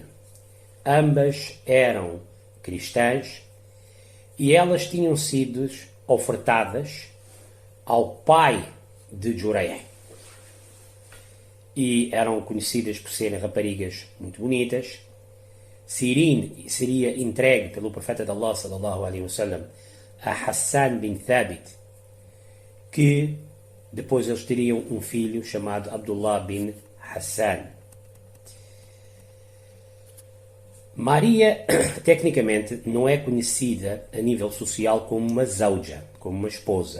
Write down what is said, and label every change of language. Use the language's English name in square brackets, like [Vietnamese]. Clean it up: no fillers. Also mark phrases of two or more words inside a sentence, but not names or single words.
[Portuguese] Ambas eram cristãs e elas tinham sido ofertadas ao pai de Jurayh. E eram conhecidas por serem raparigas muito bonitas. Sirine seria entregue pelo profeta de Allah [Arabic] صلى الله عليه وسلم [Portuguese] a Hassan bin Thabit, que depois eles teriam um filho chamado Abdullah bin Hassan. Maria, tecnicamente, não é conhecida a nível social como uma zauja, como uma esposa.